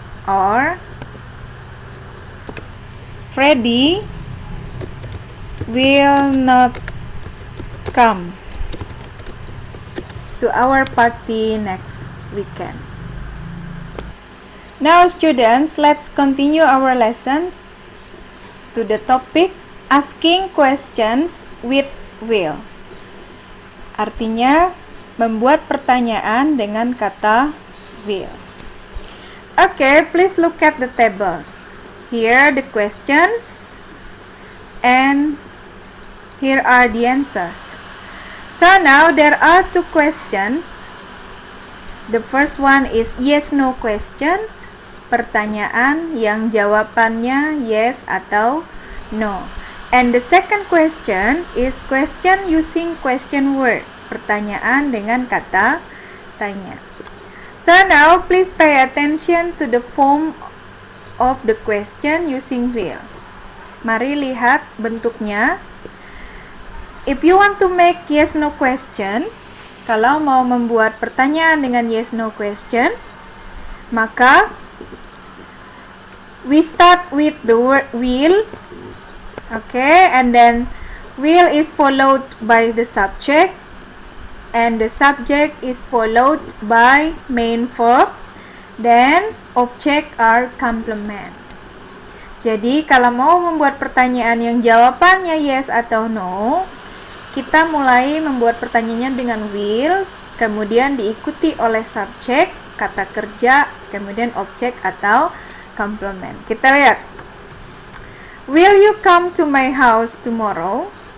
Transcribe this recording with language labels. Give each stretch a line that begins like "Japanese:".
English: Or Freddy will not come to our party next weekend. Now students, let's continue our lesson to the topic asking questions with will.
Indonesian: Artinya membuat pertanyaan dengan kata will.
English: Okay, please look at the tables. Here are the questions and here are the answers. So now there are two questions. The first one is yes no questions.
Indonesian: Pertanyaan yang jawabannya yes atau no.
English: And the second question is question using question word.
Indonesian: Pertanyaan dengan kata tanya.
English: So now please pay attention to the form of the question using will.
Indonesian: Mari lihat bentuknya.
English: If you want to make yes no question,
Indonesian: kalau mau membuat pertanyaan dengan
English: yes no question, maka we start with the word will. Okay, and then will is followed by the subject, and the subject is followed by main verb, then object are complement.
Indonesian: Jadi kalau mau membuat pertanyaan yang jawabannya yes atau no, kita mulai membuat pertanyaannya dengan will, kemudian diikuti oleh subjek, kata kerja, kemudian objek atau complement. Kita lihat.
English: Will you come to my house tomorrow?